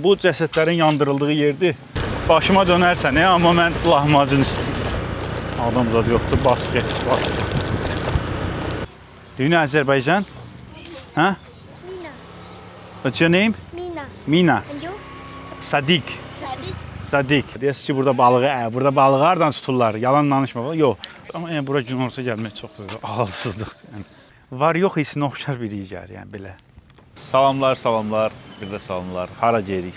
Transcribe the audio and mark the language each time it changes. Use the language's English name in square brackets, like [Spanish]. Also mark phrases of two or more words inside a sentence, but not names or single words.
[Azerbaijani] bu cəsədlərin yandırıldığı yerdir. Başıma dönərsən, amma mən lahmacun istəyirəm. Adam zad yoxdur, bas geç, bas. [English] Do you know Azerbaycan? Huh? Mina. What's your name? Mina. Mina. And you? Sadik. Sadiq. Sadik. [Azerbaijani] Deyəsiz ki, burada balığı hardan tuturlar? Yalan danışma. Yox. Amma yəni bura günorta gəlmək çox böyük ağılsızlıq. Yəni var yox hissinə oxşar bir yer yəni belə. Salamlar, bir də salamlar. Hara gedirik?